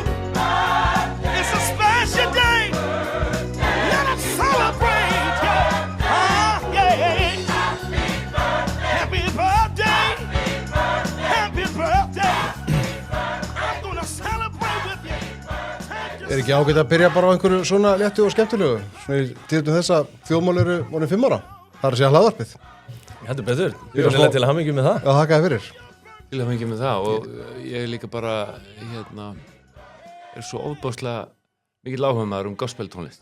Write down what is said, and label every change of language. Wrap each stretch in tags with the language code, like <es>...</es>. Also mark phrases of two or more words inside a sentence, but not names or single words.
<en>It's a special day. Let us celebrate. Yeah. Yeah. Happy birthday. Happy birthday. I'm gonna celebrate with you.</en> <is>Ekki ágætt að byrja bara á einhverju svona léttu og skemmtilegu? Svona í tíðum þess að þjóðmál eru orðin 5 ára. Það er að segja hlaðvarpið. Heldur betur. Byrjulega til að hamingju með það. Já, þakka þér fyrir. Til að hamingju með það og ég er líka bara, er svo óbáslega mikill áhugamaður gospeltónlist.</is>